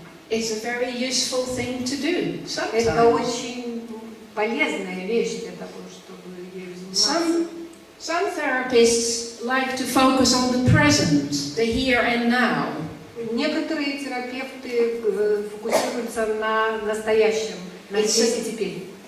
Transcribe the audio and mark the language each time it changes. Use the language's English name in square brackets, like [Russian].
[English] It's a very useful thing to do. [Russian] Это [English] Sometimes. [Russian] очень полезная вещь для того, чтобы ею заниматься. [English] Some therapists like to focus on the present, the here and now. [Russian] Некоторые терапевты фокусируются на настоящем, на здесь и теперь.